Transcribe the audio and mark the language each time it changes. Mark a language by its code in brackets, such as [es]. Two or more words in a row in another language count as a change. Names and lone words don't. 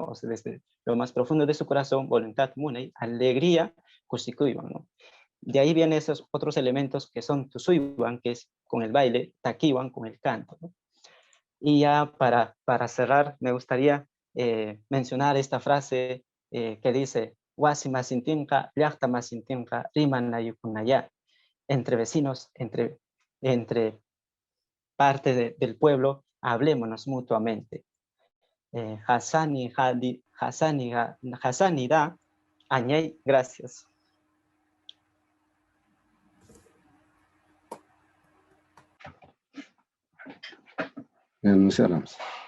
[es] O sea, desde lo más profundo de su corazón, voluntad, munay, alegría, kusikuiban, ¿no? De ahí vienen esos otros elementos que son tusuiban, que es con el baile, takiwan, con el canto, ¿no? Y ya para cerrar, me gustaría mencionar esta frase que dice, [qu] "Wasi masintinka, llaqta masintinka, riman nayukunaya", [es] entre vecinos, entre parte del pueblo, hablémonos mutuamente. [qu] Hasani da, añay, gracias. [es] Muchas gracias.